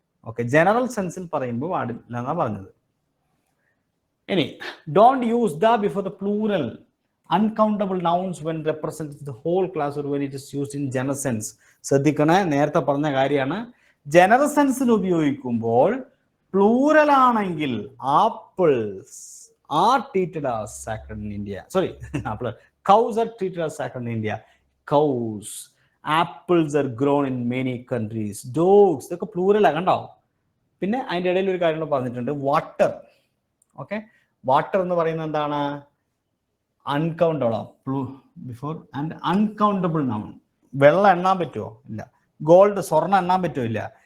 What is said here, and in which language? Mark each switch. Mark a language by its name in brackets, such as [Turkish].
[Malayalam] Okay, general സെൻസിൽ പറയുമ്പോൾ പാടില്ല എന്നാ പറഞ്ഞത്. [English] ഇനി don't use the before the plural uncountable nouns when represent the whole class or when it is used in general sense. [Malayalam] ശ്രദ്ധിക്കണേ, നേരത്തെ പറഞ്ഞ കാര്യമാണ്. ജനറൽ സെൻസിൽ ഉപയോഗിക്കുമ്പോൾ പ്ലൂറൽ ആണെങ്കിൽ [English] Apples are treated as sacred in India. Sorry, cows are treated as sacred in India. Cows, apples are grown in many countries. [Malayalam] Dogs, ഇതൊക്കെ plural കണ്ടോ? പിന്നെ അതിൻ്റെ ഇടയിൽ ഒരു കാര്യം പറഞ്ഞിട്ടുണ്ട്, വാട്ടർ. ഓക്കെ, വാട്ടർ എന്ന് പറയുന്നത് എന്താണ്? [English] Uncountable before and uncountable noun. [Malayalam] വെള്ളം എണ്ണാൻ പറ്റുമോ? ഇല്ല. ഗോൾഡ്, സ്വർണ്ണം എണ്ണാൻ പറ്റുമോ? ഇല്ല.